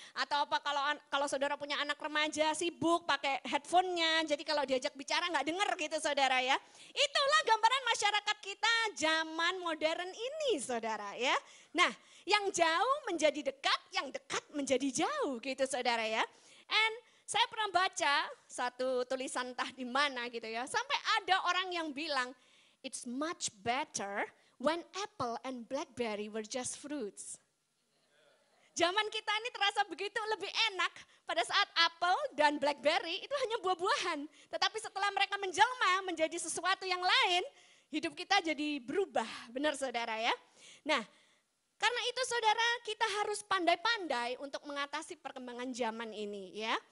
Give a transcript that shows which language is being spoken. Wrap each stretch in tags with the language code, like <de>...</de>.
<id>Atau apa kalau saudara punya anak remaja sibuk pakai headphone-nya. Jadi kalau diajak bicara nggak denger gitu saudara ya. Itulah gambaran masyarakat kita zaman modern ini saudara ya. Nah, yang jauh menjadi dekat, yang dekat menjadi jauh gitu saudara ya. And saya pernah baca satu tulisan entah di mana gitu ya. Sampai ada orang yang bilang,</id> <en>it's much better when apple and blackberry were just fruits.</en> <id>Zaman kita ini terasa begitu lebih enak pada saat apel dan blackberry itu hanya buah-buahan. Tetapi setelah mereka menjelma menjadi sesuatu yang lain, hidup kita jadi berubah. Benar saudara ya? Nah, karena itu saudara kita harus pandai-pandai untuk mengatasi perkembangan zaman ini ya.</id>